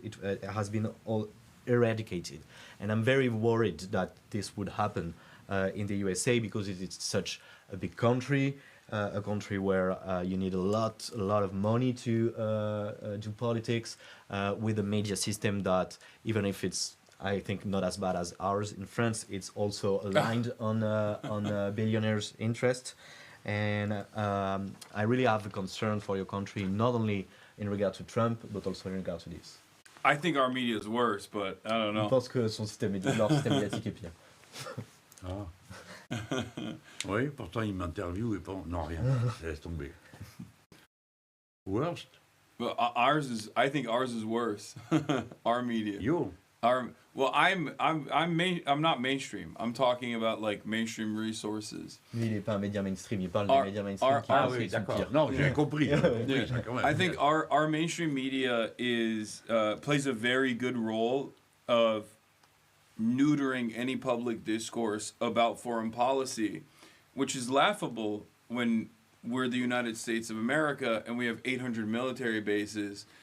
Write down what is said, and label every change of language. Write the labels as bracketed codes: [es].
[en] It has been all eradicated, and I'm very worried that this would happen in the USA because it is such a big country, a country where you need a lot of money to do politics, with a media system that, even if it's, I think, not as bad as ours in France, it's also aligned on billionaires' interest. And I really have a concern for your country, not only in regard to Trump, but also in regard to this. I think our media is worse, but I don't know. [fr] Je pense que leur système médiatique est pire. Ah. Oui, pourtant il m'interviewe et pas... Non, rien, laisse tomber. [en] Worst? But I think ours is worse. Our media. Yo. Well, I'm not mainstream. I'm talking about like mainstream resources. [fr] Lui, il n'est pas un média mainstream, il parle des médias mainstream qui Ah oui, d'accord. Non, j'ai compris. [en] I think our mainstream media plays a very good role of neutering any public discourse about foreign policy, which is laughable when we're the United States of America and we have 800 military bases.